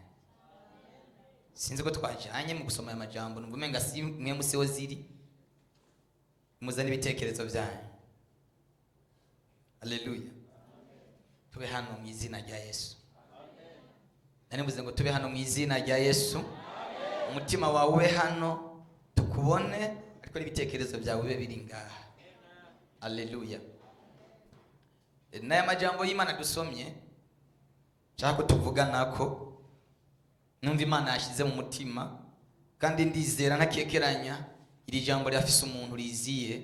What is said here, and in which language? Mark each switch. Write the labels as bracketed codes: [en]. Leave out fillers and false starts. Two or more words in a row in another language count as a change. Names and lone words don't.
[rn] Sinzi ko twajyanye mu gusoma aya majambo, numva umenga si mwe museho ziri, muzana ibitekerezo byanyu. Haleluya. Tube hano mu izina rya Yesu. Nanivuze ngo tube hano mu izina rya Yesu. Umutima wawe ube hano tukubone, ariko n'ibitekerezo byawe bibe biri ngaha. Haleluya. N'aya majambo y'Imana dusomye cyako tuvuga nako numva Imana yashyize mu mutima, kandi ndizera ntakekeranya iri jambo ryafise umuntu riziye.